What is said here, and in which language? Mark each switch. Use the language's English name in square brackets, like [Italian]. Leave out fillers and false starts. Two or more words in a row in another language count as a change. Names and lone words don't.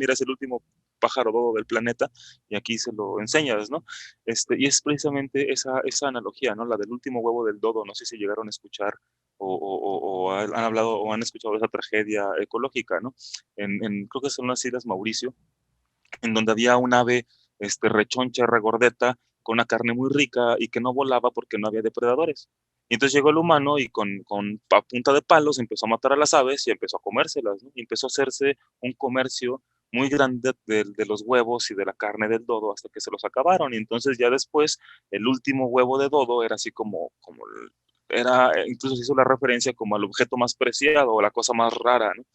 [Spanish] Mira, es el último pájaro dodo del planeta y aquí se lo enseñas, ¿no? Y es precisamente esa analogía, ¿no? La del último huevo del dodo, no sé si llegaron a escuchar o han hablado o han escuchado de esa tragedia ecológica, ¿no? Creo que son las Islas Mauricio, en donde había un ave rechoncha, regordeta, con una carne muy rica y que no volaba porque no había depredadores. Y entonces llegó el humano y a punta de palos empezó a matar a las aves y empezó a comérselas, ¿no? Y empezó a hacerse un comercio muy grande de los huevos y de la carne del dodo hasta que se los acabaron. Y entonces ya después el último huevo de dodo era así incluso se hizo la referencia como al objeto más preciado o la cosa más rara, ¿no?